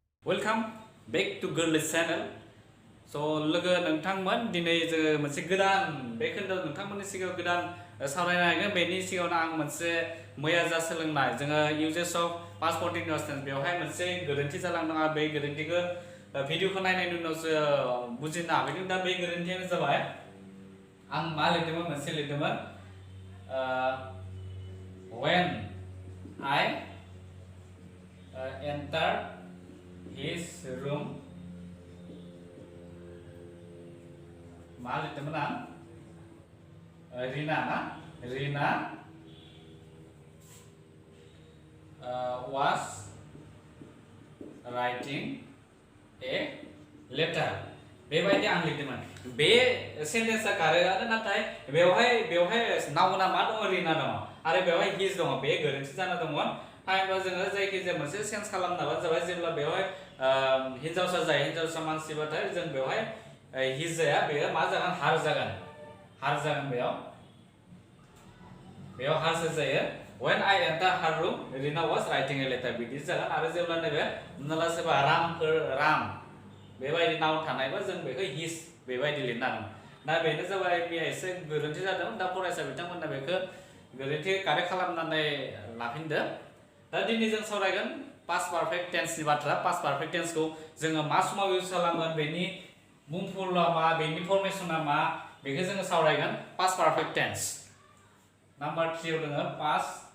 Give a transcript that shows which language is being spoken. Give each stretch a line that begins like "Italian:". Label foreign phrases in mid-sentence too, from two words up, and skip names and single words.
English: Welcome back to Girly Channel.
Bodo: So लोगो नोंथांमोन दिनै जोङो मोनसे गोदान बे खोन्दोआव नोंथांमोननि सिगाङाव गोदान सावरायनायगोन बेनि सिगाङावनो आं मोनसे मैया जा सोलोंनाय जोङो
English: uses of past continuous tense
Bodo: बेवहाय मोनसे गोरोन्थि जालांदों आरो बे गोरोन्थिखौ भिडिअखौ नायनायनि उनावसो बुजिनो हाफैदों दा बे गोरोन्थियानो जाबाय आं मा लिरदोंमोन मोनसे लिरदोंमोन
English: when I enter his room
Bodo: मा लिरदोंमोन आं
English: Rina was writing a letter
Bodo: बेबायदि आं लिरदोंमोन बे सेन्टेन्सआ कारेक्टआनो नाथाय बेवहाय नाउना मा दङ रिना दङ आरो बेवहाय हिज दङ बे गोरोन्थि जाना दंमोन थामहिनबा जोङो जायखिजाया मोनसे सेन्स खालामनाबा जाबाय जेब्ला बेवहाय हिन्जावसा जायो हिन्जावसा मानसिबाथाय जों बेवहाय हिज जाया बेयो मा जागोन हार जागोन बेयाव हारसो जायो
English: when I enter her room Rina was writing a letter
Bodo: बिदि जागोन आरो जेब्ला नैबे हमना ला सोरबा राम बेबायदि नाव थानायबा जों बेखौ हिज बेबायदि लिरनांगोन दा बेनो जाबाय बेयो एसे गोरोन्थि जादों दा फरायसा बिथांमोना बेखौ गोरोन्थि कारेक्ट खालामनानै लाफिनदो दा दिनै जों सावरायगोन
English: past perfect tense
Bodo: बाथ्रा
English: past perfect tense
Bodo: जोङो मा समाव इउज खालामगोन बेनि बुंफुरलुआ मा बेनि फर्मेसना मा बेखौ जोङो सावरायगोन
English: past perfect tense
Bodo: नाम्बार 3 आव दङ पास्ट